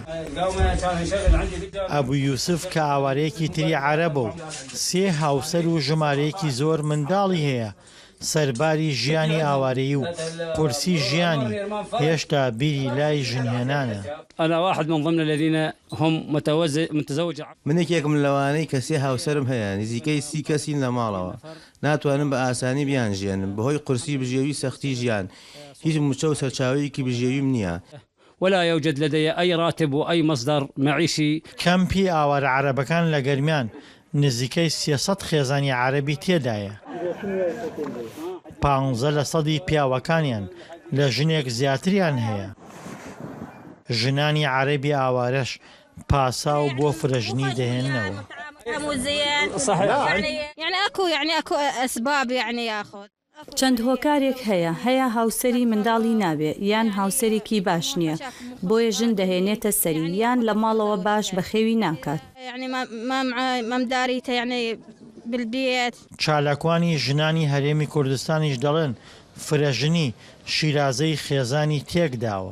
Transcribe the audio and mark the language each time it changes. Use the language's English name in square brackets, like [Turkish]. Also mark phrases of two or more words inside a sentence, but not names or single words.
[Central Kurdish] ئەبوو یوسف کە ئاوارەیەکی تری عەرەبە و سێ هاوسەر و ژمارەیەکی زۆر منداڵی هەیە سەرباری ژیانی ئاوارەیی و پرسی ژیانی هێشتا بیری لای ژنهێنانە. منێکێکم لەوانەی کە سێ هاوسەرم هەیە نزیکەی 30 کەسین لە ماڵەوە ناتوانم بە ئاسانی بیان ژێنم بەهۆی قورسی بژێوی سەختی ژیان هیچ موچە و سەرچاوەیەکی بژێویم نییە. [Arabic] ولا يوجد لدي أي راتب وأي مصدر معيشي. [Central Kurdish] کەمپی ئاوارە عەرەبەکان لە گەرمیان نزیکەی 300 خێزانی عەرەبی تێدایە. 15% پیاوەکانیان لە ژنێک زیاتریان هەیە. ژنانی عەرەبی ئاوارەش پاسا و بۆ فرەژنی دەهێننەوە. [Arabic] اكو اسباب ياخذ [Central Kurdish] چەند هۆکارێک هەیە هاوسەری منداڵی نابێ یان هاوسەرێکی باش نییە بۆیە ژن دەهێنێتە سەری یان لە ماڵەوە باش بە خێوی ناکات. [Arabic] بالبيت [Central Kurdish] چالاکوانی ژنانی هەرێمی کوردستانیش دەڵێن فرەژنی شیرازەی خێزانی تێکداوە.